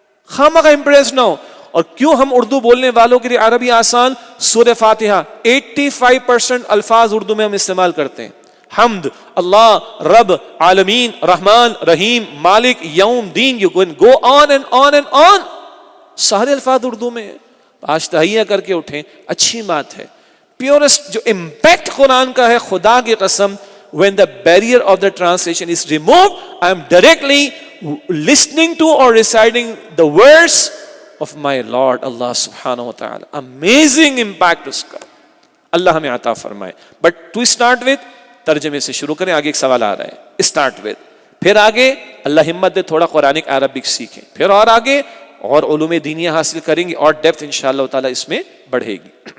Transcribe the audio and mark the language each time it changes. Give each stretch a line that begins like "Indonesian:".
Urdu: خامخواہ impress نہ ہو. اور کیوں ہم اردو بولنے والوں کے لیے عربی آسان؟ سورہ فاتحہ 85% الفاظ اردو میں ہم استعمال کرتے ہیں. حمد، اللہ، رب، عالمین، رحمان، رحیم، مالک، یوم، دین.
English: You can go on and on and on.
Urdu: سارے الفاظ اردو میں ہیں. آج تہیہ کر کے اٹھیں، اچھی بات ہے. پیورسٹ جو امپیکٹ قرآن کا ہے، خدا کی قسم،
English: when the barrier of the translation is removed, I am directly listening to or reciting the words of my Lord Allah subhanahu wa ta'ala. Amazing impact
Urdu: اس کا. اللہ ہمیں عطا فرمائے.
English: But to start with
Urdu: ترجمے سے شروع کریں. آگے ایک سوال آ رہا ہے.
English: Start with.
Urdu: پھر آگے اللہ ہمت دے تھوڑا قرآنک عربک سیکھیں. پھر اور آگے اور علوم دینیہ حاصل کریں گے اور ڈیپتھ انشاءاللہ تعالی اس میں بڑھے گی.